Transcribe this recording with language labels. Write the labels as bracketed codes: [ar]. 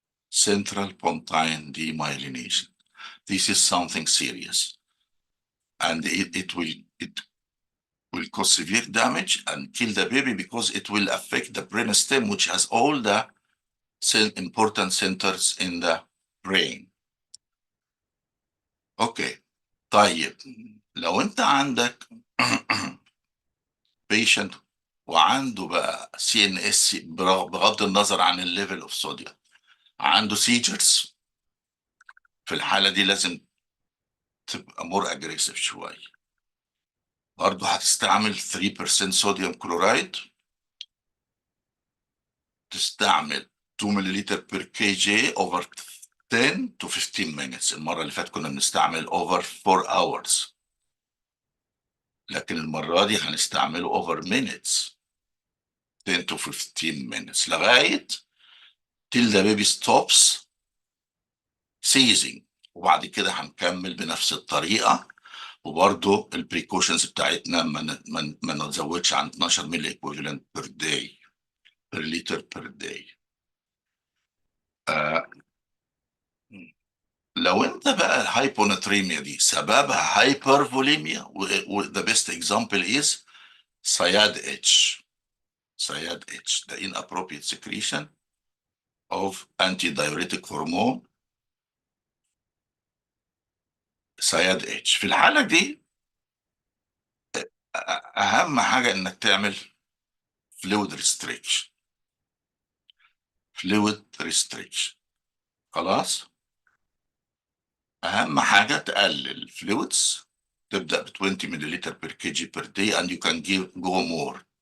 [en] Central pontine demyelination. This is something serious, and it will cause severe damage and kill the baby because it will affect the brain stem, which has all the important centers in the brain. [ar] اوكي طيب لو انت عندك patient وعنده بقى CNS بغض النظر عن الليفل اوف صوديوم عنده سيجرز، في الحالة دي لازم تبقى مور اجريسيف شوية. برضه هتستعمل 3% صوديوم كلورايد، تستعمل 2 مللتر بير كي جي [en] over 10 to 15 minutes. [ar] المرة اللي فاتت كنا بنستعمل over 4 hours، لكن المرة دي هنستعمله over minutes 10 to 15 minutes لغاية [en] till the baby stops seizing. [ar] وبعد كده هنكمل بنفس الطريقة، وبرضه البريكوشنز بتاعتنا ما نزودش عن 12 ملي ايكويفالنت بير داي بير لتر بير داي. لو انت بقى الهايبوناتريميا دي سببها هايبرفوليميا، [en] وذا best example is SIADH. [ar] سياد اتش ده [en] inappropriate secretion of anti-diuretic hormone SIADH. [ar] في الحالة دي أهم حاجة إنك تعمل fluid restriction. [en] fluid restriction [ar] خلاص. أهم حاجة تقلل [en] fluids، [ar] تبدأ ب 20 مللتر [en] per kg per day and you can go more.